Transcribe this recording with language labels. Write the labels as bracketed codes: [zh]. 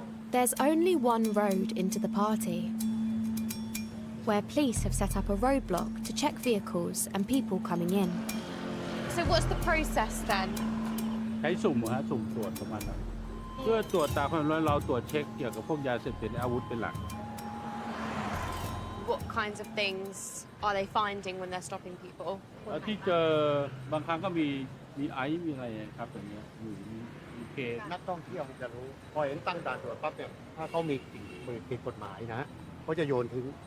[en] There's only one road into the party, where police have set up a roadblock to check vehicles and people coming in. So what's the process then? [th] ใช้สุ่มสุ่มตรวจประมาณนั้นเพื่อตรวจตามความร้อนเราตรวจเช็คเกี่ยวกับพวกยาเสพติดและอาวุธเป็นหลัก [en] What kinds of things are they finding when they're stopping people? [th] ที่เจอบางครั้งก็มีไอซ์มีอะไรครับแบบนี้มีเค นักท่องเที่ยวจะรู้พอเห็นตั้งด่านตรวจปั๊บเนี่ยถ้าเขามีสิ่งผิดกฎหมายนะเขาจะโยนทิ้ง